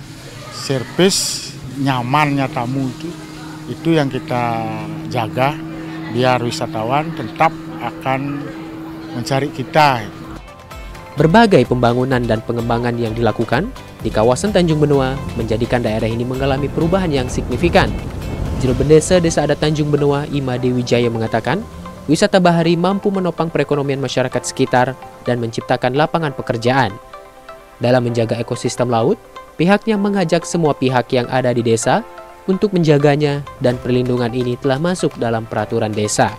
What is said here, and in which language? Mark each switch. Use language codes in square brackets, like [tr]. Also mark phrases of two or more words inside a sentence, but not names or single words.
[id] Servis nyamannya tamu itu yang kita jaga biar wisatawan tetap akan mencari kita. Berbagai pembangunan dan pengembangan yang dilakukan di kawasan Tanjung Benoa menjadikan daerah ini mengalami perubahan yang signifikan. Juru Bendesa Desa Adat Tanjung Benoa, Ima Dewi Jaya mengatakan, wisata bahari mampu menopang perekonomian masyarakat sekitar dan menciptakan lapangan pekerjaan. Dalam menjaga ekosistem laut, pihaknya mengajak semua pihak yang ada di desa untuk menjaganya, dan perlindungan ini telah masuk dalam peraturan desa.